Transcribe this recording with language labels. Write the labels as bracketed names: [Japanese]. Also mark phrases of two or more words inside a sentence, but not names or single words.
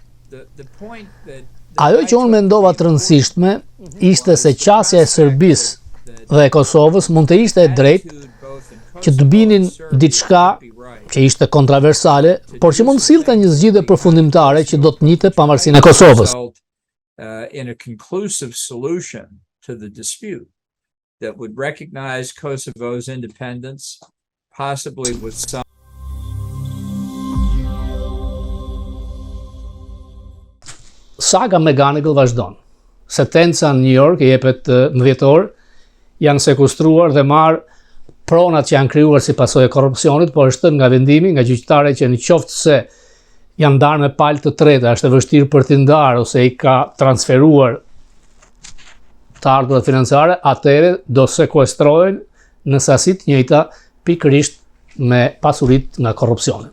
[Albanian] Ajo që unë mendova të rëndësishme ishte se qasja e Serbisë dhe e Kosovës mund të ishte e drejtë që të binin diçka që ishte kontroversale, por që mund sillte një zgjidhje përfundimtare që do të njihte pavarësinë e Kosovës. [English] In a conclusive solution to the dispute that would recognize Kosovo's independence, possibly with some. [Albanian] Saga McGonigal vazhdon. Sentenca në New York i jepet në dhjetor, janë sekustruar dhe marrë pronat që janë krijuar si pasojë e korrupsionit, por është nga vendimi nga gjyqtarë që në qoftë se janë ndarë me palë të treta, është e vështirë për t'i ndarë ose i ka transferuar të ardhurat financiare, atëherë do sekuestrohen në sasi të njëjta pikërisht me pasuritë nga korrupsioni.